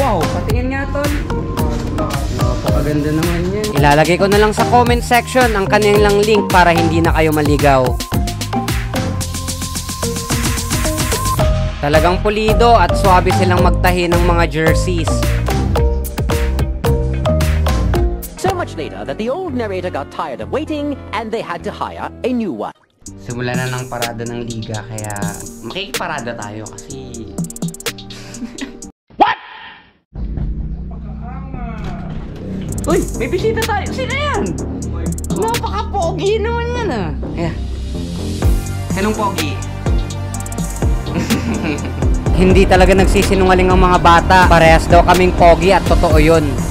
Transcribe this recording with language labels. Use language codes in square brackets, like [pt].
[tl] Wow, patingin nga tol. Napakaganda naman yan. Ilalagay ko na lang sa comment section ang kanilang link para hindi na kayo maligaw. Talagang pulido at swabe silang magtahi ng mga jerseys. [en] So much later that the old narrator got tired of waiting and they had to hire a new one. [tl] Simula na ng parada ng liga kaya makikiparada tayo kasi... [en] What? [tl] Uy! May bisita tayo! Sino yan? Napaka-pogi naman yan ah! Yeah. Sinong pogi? Hindi talaga nagsisinungaling ang mga bata. Parehas daw kaming pogi at totoo yun.